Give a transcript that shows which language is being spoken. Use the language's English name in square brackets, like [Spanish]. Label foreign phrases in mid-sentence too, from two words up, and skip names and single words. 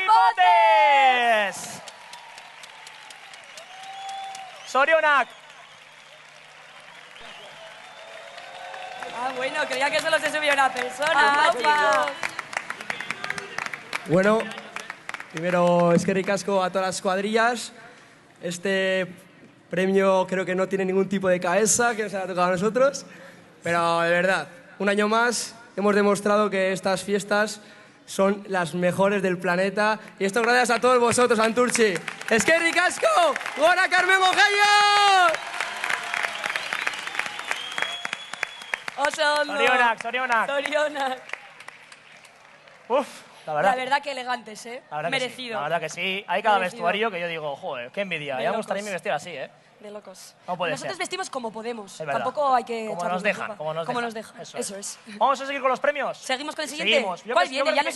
[Basque] Potter. Sorionak. [Spanish] Ah, bueno, creía que solo se subía una persona. ¡Opa! Bueno, primero [Basque] eskerrik asko [Spanish] a todas las cuadrillas. Este premio creo que no tiene ningún tipo de cabeza que nos haya tocado a nosotros, pero de verdad, un año más hemos demostrado que estas fiestas son las mejores del planeta y esto gracias a todos vosotros, Santurtzi. [Basque] Eskerrik asko, gora Carmen Mojayo. Oso ondo. Sorionak, sorionak. Sorionak. Uf, [Spanish] La verdad que elegantes, ¿eh? La verdad que sí, Merecido. la verdad que sí. Hay cada Merecido. vestuario que yo digo, joder, qué envidia. De Ya me locos. gustaría mi vestido así, ¿eh? De locos. No puede Nosotros ser. vestimos como podemos. Es verdad. Tampoco hay que Como echarnos nos la dejan, culpa. como nos Como dejan. nos dejan. Eso Eso es. Vamos a seguir con los premios. ¿Seguimos con el siguiente? Seguimos. Yo ¿Cuál creo- yo viene? creo Ya que-